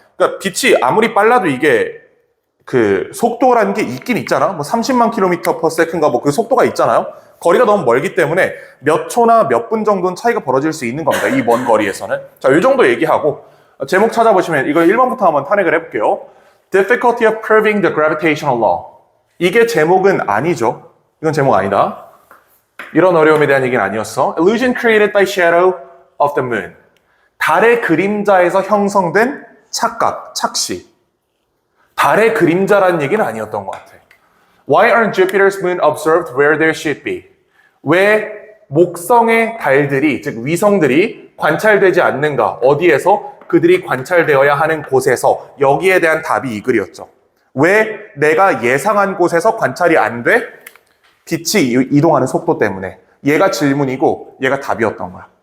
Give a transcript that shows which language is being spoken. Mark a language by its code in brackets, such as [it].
[ko] 그러니까 빛이 아무리 빨라도 이게 그 속도라는 게 있긴 있잖아. 뭐 30만 킬로미터 per second가 뭐 그 속도가 있잖아요. 거리가 너무 멀기 때문에 몇 초나 몇 분 정도는 차이가 벌어질 수 있는 겁니다. 이 먼 거리에서는. 자, 이 정도 얘기하고 제목 찾아보시면 이거 1번부터 한번 탄핵을 해볼게요. [en] Difficulty of proving the gravitational law. [ko] 이게 제목은 아니죠. 이건 제목 아니다. 이런 어려움에 대한 얘기는 아니었어. [en] Illusion created by shadow of the moon. [ko] 달의 그림자에서 형성된 착각, 착시. 달의 그림자라는 얘기는 아니었던 것 같아. [en] Why aren't Jupiter's moon observed where there should be? [ko] 왜 목성의 달들이, 즉 위성들이 관찰되지 않는가? 어디에서? 그들이 관찰되어야 하는 곳에서. 여기에 대한 답이 이 글이었죠. 왜 내가 예상한 곳에서 관찰이 안 돼? 빛이 이동하는 속도 때문에. 얘가 질문이고 얘가 답이었던 거야.